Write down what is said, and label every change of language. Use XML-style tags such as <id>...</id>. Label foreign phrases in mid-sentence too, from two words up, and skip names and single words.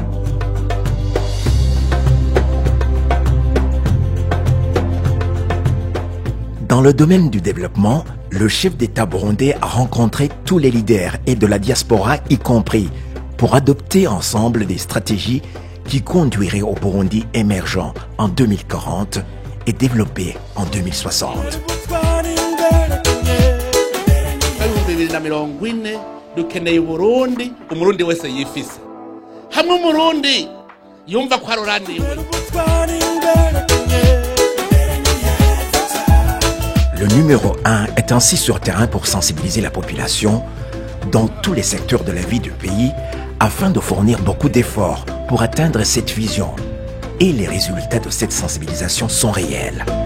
<fr>Dans le domaine du développement, le chef d'État burundais a rencontré tous les leaders et de la diaspora y compris pour adopter ensemble des stratégies qui conduiraient au Burundi émergent en 2040 et développé en 2060.</fr> <rn>dukeneye Burundi umurundi wese yifise hamwe umurundi yumva ko aroraniwe.</rn> <fr>Le numéro 1 est ainsi sur terrain pour sensibiliser la population dans tous les secteurs de la vie du pays afin de fournir beaucoup d'efforts pour atteindre cette vision. Et les résultats de cette sensibilisation sont réels.</fr>